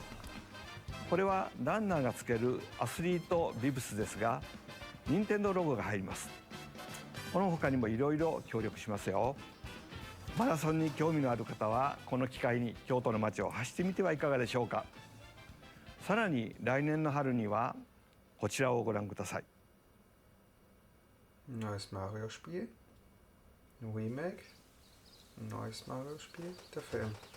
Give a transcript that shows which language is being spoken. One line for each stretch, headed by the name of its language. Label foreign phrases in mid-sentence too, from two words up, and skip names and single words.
Japanese: これはランナーがつけるアスリートビブスですが、任天堂ロゴが入ります。この他にもいろいろ協力しますよ。マラソンに興味のある方はこの機会に京都の街を走ってみてはいかがでしょうか。さらに来年の春にはこちらをご覧ください。
German: Neues Mario-Spiel, Remake, neues Mario-Spiel, der Film.